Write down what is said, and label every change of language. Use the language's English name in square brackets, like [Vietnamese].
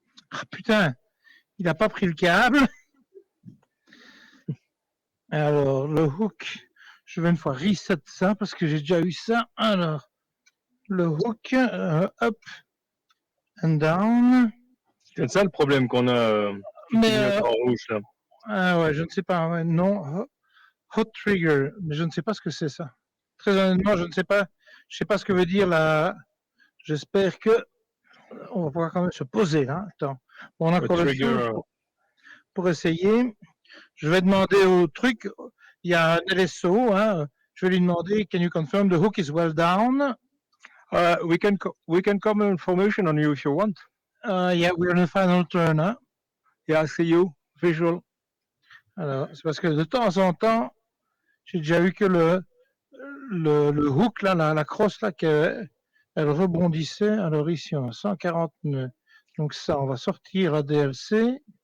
[French] Ah putain, il n'a pas pris le câble. Alors, le hook, je vais une fois reset ça parce que j'ai déjà eu ça. Alors, le hook, up and down. C'est ça le problème qu'on a qui clignote en rouge là. Ah ouais, je ne sais pas. Ouais, non, hot trigger, mais je ne sais pas ce que c'est ça. Très honnêtement, je ne sais pas. Je sais pas ce que veut dire la. J'espère que on va pouvoir quand même se poser là. Attends, on a encore le fuel pour essayer. Je vais demander au truc. Il y a un LSO. Hein, je vais lui demander. [English] Can you confirm the hook is well down? We can come information on you if you want. Yeah, we're in the final turn. [French] Hein? [English] Yeah, see you. Visual. [French] Alors, c'est parce que de temps en temps, j'ai déjà vu que le hook là, la crosse là, elle rebondissait. Alors ici, on a 140 nœuds. Donc ça, on va sortir la DLC.